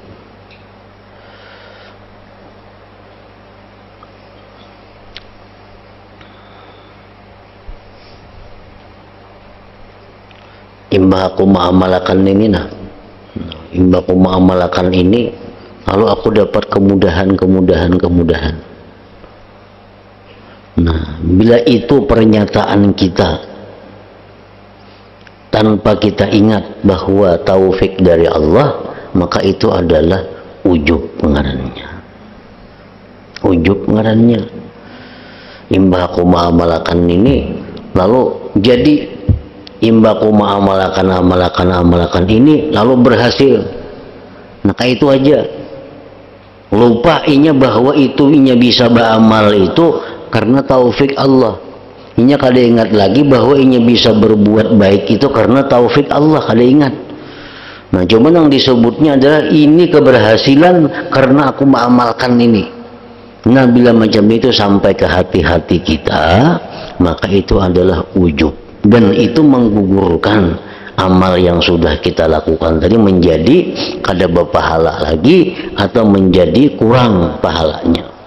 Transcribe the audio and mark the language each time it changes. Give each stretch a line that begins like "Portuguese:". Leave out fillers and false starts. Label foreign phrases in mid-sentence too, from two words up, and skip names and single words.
Banjar: Imbah aku mengamalkan ini, imbah aku mengamalkan ini, lalu aku dapat kemudahan.
Indonesian: Nah, bila itu pernyataan kita tanpa kita ingat bahwa taufik dari Allah, maka itu adalah ujub ngarannya.
Banjar: Ujub ngarannya. Imbah aku mengamalkan ini, lalu jadi imbaku amalakan ini lalu berhasil. Nah kayak itu aja. Lupa inya bahwa inya bisa beramal itu karena taufik Allah. Inya kada ingat lagi bahwa inya bisa berbuat baik itu karena taufik Allah, kada ingat.
Indonesian: Nah cuman yang disebutnya adalah ini keberhasilan karena aku mengamalkan ini. Nah bila macam itu sampai ke hati-hati kita, maka itu adalah ujub, dan itu menggugurkan amal yang sudah kita lakukan tadi menjadi kada berpahala lagi atau menjadi kurang pahalanya.